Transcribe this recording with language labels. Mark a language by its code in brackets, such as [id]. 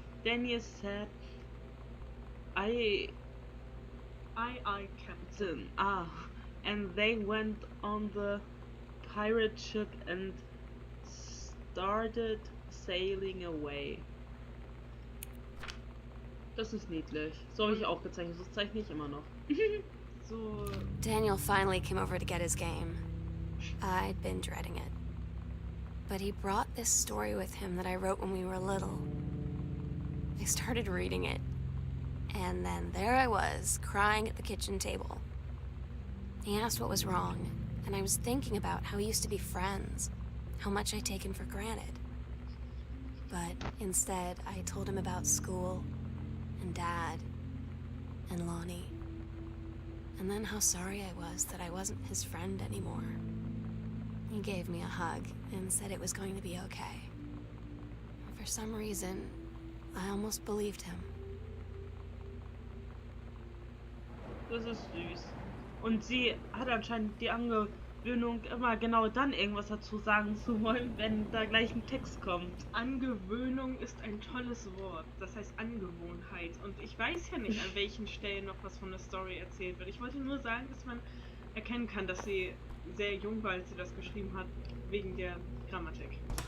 [en] Daniel said, I captain. And they went on the pirate ship and started sailing away. [de] Das ist niedlich. So habe ich auch gezeichnet. So zeichne ich immer noch. So. [en] Daniel finally came over to get his game. I'd been dreading it. But he brought this story with him that I wrote when we were little. I started reading it. And then there I was, crying at the kitchen table. He asked what was wrong, and I was thinking about how we used to be friends, how much I'd taken for granted. But instead, I told him about school, and Dad, and Lonnie. And then how sorry I was that I wasn't his friend anymore. He gave me a hug and said it was going to be okay. And for some reason, I almost believed him. [de] Das ist süß. Und sie hat anscheinend die Angewöhnung, immer genau dann irgendwas dazu sagen zu wollen, wenn da gleich ein Text kommt. Angewöhnung ist ein tolles Wort. Das heißt Angewohnheit. Und ich weiß ja nicht, an welchen Stellen noch was von der Story erzählt wird. Ich wollte nur sagen, dass man erkennen kann, dass sie sehr jung war, als sie das geschrieben hat, wegen der Grammatik.